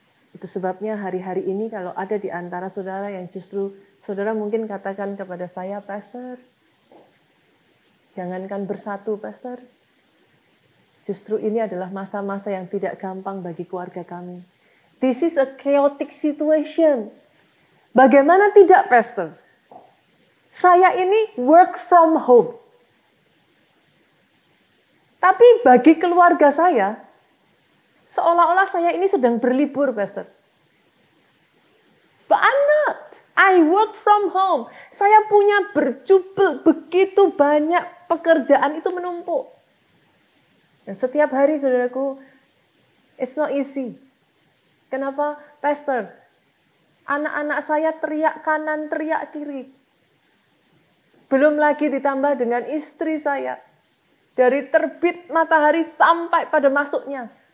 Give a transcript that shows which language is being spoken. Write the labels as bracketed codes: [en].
[id] Itu sebabnya hari-hari ini kalau ada di antara saudara yang justru saudara mungkin katakan kepada saya, Pastor, jangankan bersatu, Pastor. Justru ini adalah masa-masa yang tidak gampang bagi keluarga kami. [en] This is a chaotic situation. [id] Bagaimana tidak, Pastor? Saya ini [en] work from home. [id] Tapi bagi keluarga saya, seolah-olah saya ini sedang berlibur, Pastor. [en] But I'm not. I work from home. [id] Saya punya berjubel begitu banyak pekerjaan itu menumpuk. Dan setiap hari, saudaraku, [en] it's not easy. [id] Kenapa, Pastor? Anak-anak saya teriak kanan, teriak kiri. Belum lagi ditambah dengan istri saya. Dari terbit matahari sampai pada masuknya.